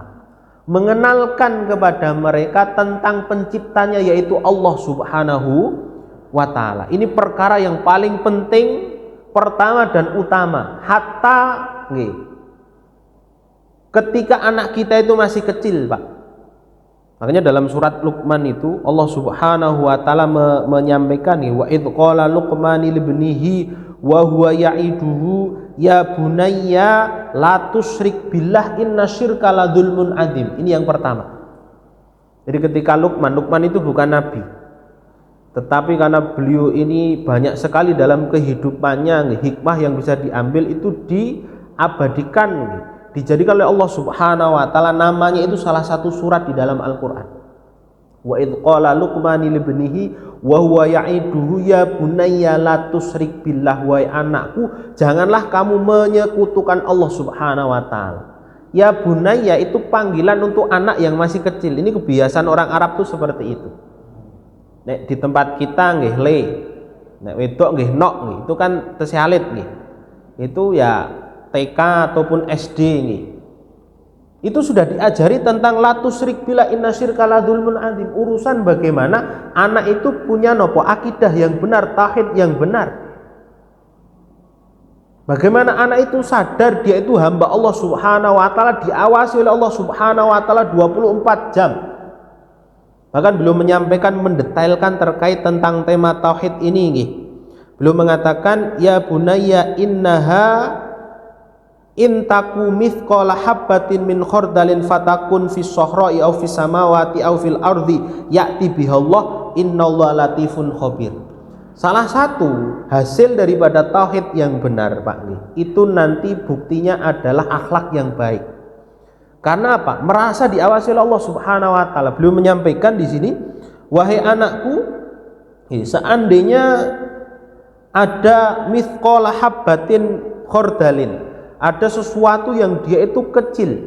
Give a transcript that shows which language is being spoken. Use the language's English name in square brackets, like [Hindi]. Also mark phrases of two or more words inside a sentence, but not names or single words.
[Indonesian] Mengenalkan kepada mereka tentang penciptanya yaitu Allah [Arabic] سبحانه وتعالى. [Indonesian] Ini perkara yang paling penting, pertama dan utama. Hatta ketika anak kita itu masih kecil, Pak. Makanya dalam surat Luqman itu Allah [Arabic] سبحانه وتعالى [Indonesian] menyampaikan, [Arabic] وإذ قال لقمان لابنه وهو يعظه يا بني لا تشرك بالله إن الشرك لظلم عظيم. [Indonesian] Ini yang pertama. Jadi ketika Luqman itu bukan nabi, tetapi karena beliau ini banyak sekali dalam kehidupannya hikmah yang bisa diambil, itu diabadikan, dijadikan oleh Allah [Arabic] سبحانه وتعالى. [Indonesian] Namanya itu salah satu surat di dalam Al-Qur'an. [Arabic] وإذ قال لقمان لابنه وهو يعظه يا بني لا تشرك بالله, [Indonesian] wahai anakku janganlah kamu menyekutukan Allah [Arabic] سبحانه وتعالى. يا بني [Indonesian] itu panggilan untuk anak yang masih kecil. Ini kebiasaan orang Arab tuh seperti itu. [Javanese] Nek di tempat kita nggih le, nek wedok nggih nok nggih, itu kan tesih alit nggih. [Indonesian] Itu ya TK ataupun SD nggih. Itu sudah diajari tentang [Arabic] لا تشرك بالله إن الشرك لظلم عظيم. [Indonesian] Urusan bagaimana anak itu punya nopo akidah yang benar, tauhid yang benar. Bagaimana anak itu sadar dia itu hamba Allah [Arabic] سبحانه وتعالى, [Indonesian] diawasi oleh Allah [Arabic] سبحانه وتعالى [Indonesian] 24 jam. Bahkan beliau menyampaikan, mendetailkan terkait tentang tema tauhid ini nggih. Beliau mengatakan, [Arabic] يا بني إنها إن تك مثقال حبة من خردل فتكن في صخرة أو في السماوات أو في الأرض يأت بها الله إن الله لطيف خبير. [Indonesian] Salah satu hasil daripada tauhid yang benar, Pak, itu nanti buktinya adalah akhlak yang baik. Karena apa? Merasa diawasi oleh Allah [Arabic] سبحانه وتعالى. [Indonesian] Beliau menyampaikan di sini, wahai anakku, seandainya ada [Arabic] مثقال حبة خردل, [Indonesian] ada sesuatu yang dia itu kecil.